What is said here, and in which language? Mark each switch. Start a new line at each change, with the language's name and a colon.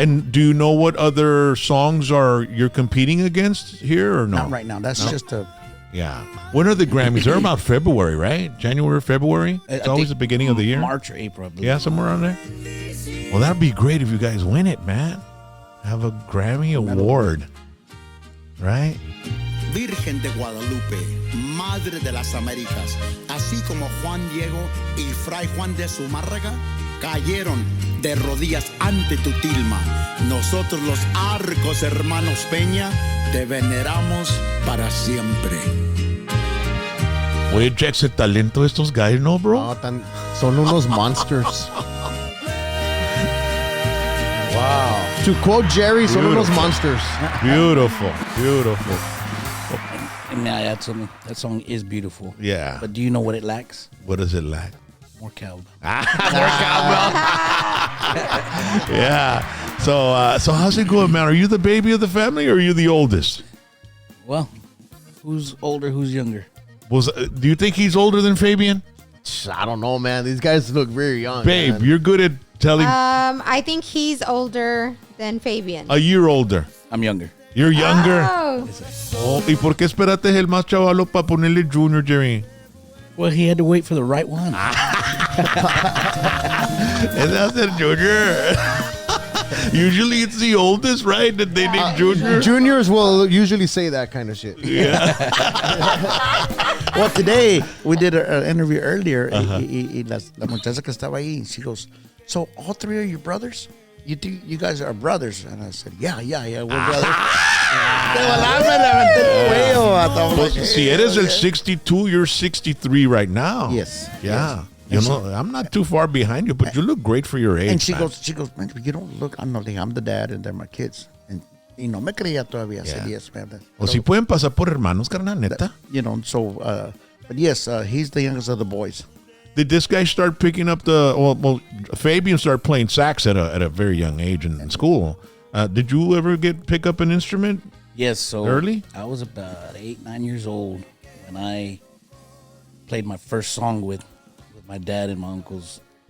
English: And do you know what other songs you're competing against here or no? Not right now. That's just a. Yeah. When are the Grammys? They're about February, right? January, February? It's I always think the beginning of the year. March or April, I believe. Yeah, somewhere on there. Well, that'd be great if you guys win it, man. Have a Grammy award. Right?
Spanish: Virgen de Guadalupe, Madre de las Américas, así como Juan Diego y Fray Juan de Zumárraga cayeron de rodillas ante tu tilma. Nosotros los Arcos Hermanos Peña te veneramos para siempre. Oye, check ese talento de estos guys, ¿no, bro? No, son unos monsters.
English: Wow. To quote Jerry,
Spanish: son unos
English: Beautiful. monsters. Beautiful. Beautiful. And now that song is beautiful. Yeah. But do you know what it lacks? What does it lack? More cowbell. Yeah. So how's it going, man? Are you the baby of the family or are you the oldest? Well, who's older, who's younger? Do you think he's older than Fabian? I don't know, man. These guys look very young. Babe, man. you're good at telling I think he's older than Fabian. a year older. I'm younger. You're younger. Oh.
Spanish: Oh, ¿y por qué esperaste el más chavalo para ponerle Junior, Jerry?
English: Well, he had to wait for the right one. That's a Junior. Usually it's the oldest, right? That they name Junior. Juniors will usually say that kind of shit. Well, today we did an interview earlier.
Spanish: Y la muchacha que estaba ahí,
English: she goes, so all three are your brothers? you think you guys are brothers? And I said, yeah, we're brothers.
Spanish: De volada me levanté el cuello, vato.
English: I'm like,
Spanish: Si eres el
English: 62, you're 63 right now. Yes. Yeah. You know, I'm not too far behind you, but you look great for your age. And she man. goes, man, you don't look. I'm the dad, and they're my kids. And
Spanish: no me creía todavía.
English: I said, yes, man.
Spanish: O si pueden pasar por hermanos, carnal, neta.
English: You know, so, but yes, he's the youngest of the boys. Did this guy start picking up well, Fabian started playing sax at a very young age in school. Did you ever pick up an instrument? Yes, so early? I was about 8-9 years old when I played my first song with my dad and my uncles.